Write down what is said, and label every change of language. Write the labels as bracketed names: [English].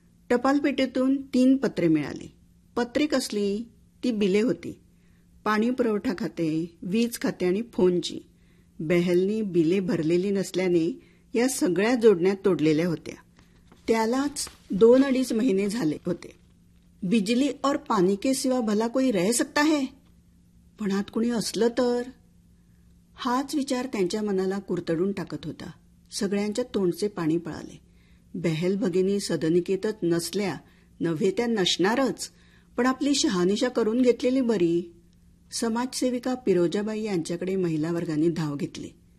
[Marathi] टपाल पेटीतून तीन पत्रे मिळाली। पत्रे कसली, ती बिले होती, पाणी पुरवठा खाते, वीज खाते आणि फोनची। बहलनी बिले भरलेली नसल्याने या सगळ्या जोडण्या तोडलेल्या होत्या। त्यालाच 2.5 महिने झाले होते। [Hindi] बिजली और पाणी के सिवा भला कोई रह सकता है, [Marathi] पणात कुणी असलं तर। हाच विचार त्यांच्या मनाला कुरतडून टाकत होता। सगळ्यांच्या तोंडचे पाणी पळाले। बहल भगिनी सदनिकेतच नसल्या, नव्हे त्या नसणारच, पण आपली शहानिशा करून घेतलेली बरी। समाजसेविका पिरोजाबाई यांच्याकडे महिला वर्गाने धाव घेतली।